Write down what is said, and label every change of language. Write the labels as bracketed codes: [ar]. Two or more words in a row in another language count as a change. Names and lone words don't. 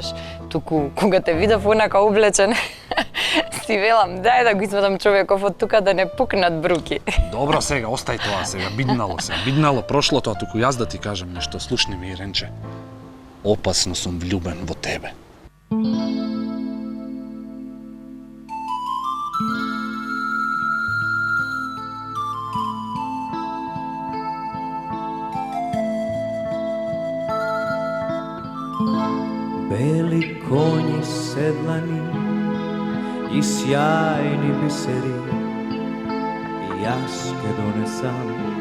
[mk] Туку, кога те видев онака облечен, си велам, дај да го извадам човеков од тука да не пукнат бруки. Добро сега, остај тоа сега, биднало прошлото, а туку јас да ти кажам нешто, слушни ми, Иренче. Опасно сум влюбен во тебе. Бели коњи седлани и сјајни бисери, јас ќе донесам.